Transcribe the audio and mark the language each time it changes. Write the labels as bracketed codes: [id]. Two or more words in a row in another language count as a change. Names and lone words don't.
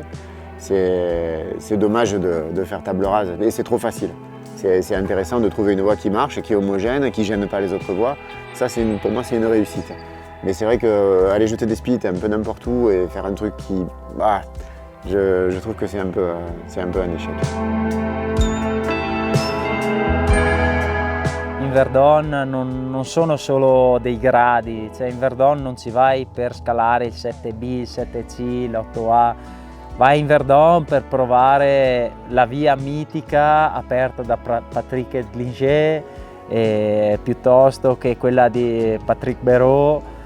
[fr] C'est dommage de faire table rase, et c'est trop facile. C'est intéressant de trouver une voie qui marche, qui est homogène, qui ne gêne pas les autres voies. Ça, pour moi, c'est une réussite. Mais c'est vrai qu'aller jeter des splits un peu n'importe où et faire un truc qui... je trouve que c'est un peu un échec. [it] In Verdon non sono solo dei gradi, cioè in Verdon non ci vai per scalare il 7B, il 7C, l'8A, vai in Verdon per provare la via mitica aperta da Patrick Glinger piuttosto che quella di Patrick Béraud.